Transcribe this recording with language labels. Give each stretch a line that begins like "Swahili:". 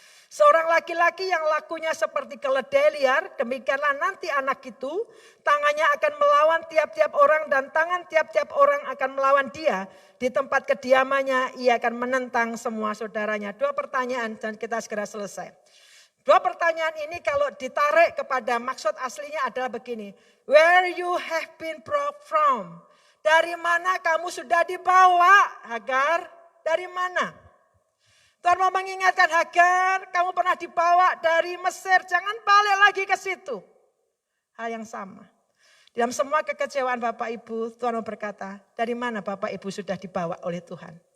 Indonesian: Seorang laki-laki yang lakunya seperti keledai liar, demikianlah nanti anak itu, tangannya akan melawan tiap-tiap orang dan tangan tiap-tiap orang akan melawan dia. Di tempat kediamannya ia akan menentang semua saudaranya. Dua pertanyaan dan kita segera selesai. Dua pertanyaan ini kalau ditarik kepada maksud aslinya adalah begini.
English: Where you have been brought from?
Indonesian: Dari mana kamu sudah dibawa, Hagar? Dari mana? Tuhan mau mengingatkan Hagar, kamu pernah dibawa dari Mesir, jangan balik lagi ke situ. Hal yang sama. Dalam semua kekecewaan Bapak Ibu, Tuhan mau berkata, dari mana Bapak Ibu sudah dibawa oleh Tuhan?